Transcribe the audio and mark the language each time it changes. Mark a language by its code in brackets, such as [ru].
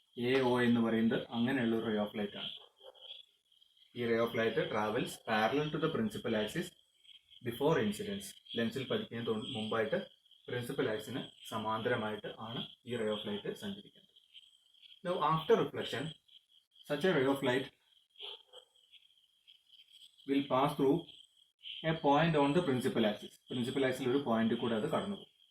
[en] AO [ml] എന്ന് പറയുന്നത് അങ്ങനെയുള്ള ഒരു [en] ray of light [ml] ആണ്. ഈ [en] Ray of light travels parallel to the principal axis before incidence. [ml] ലെൻസിൽ പതിക്കുന്നതിന് മുമ്പായിട്ട് പ്രിൻസിപ്പൽ ആക്സിന് സമാന്തരമായിട്ട് ആണ് ഈ റേ ഓഫ് ലൈറ്റ് സഞ്ചരിക്കുന്നത്. [en] Now after reflection, such a ray of light will pass through a point on the principal axis. [ml] Principal axis ഒരു point കൂടെ അത് കടന്നു പോകും.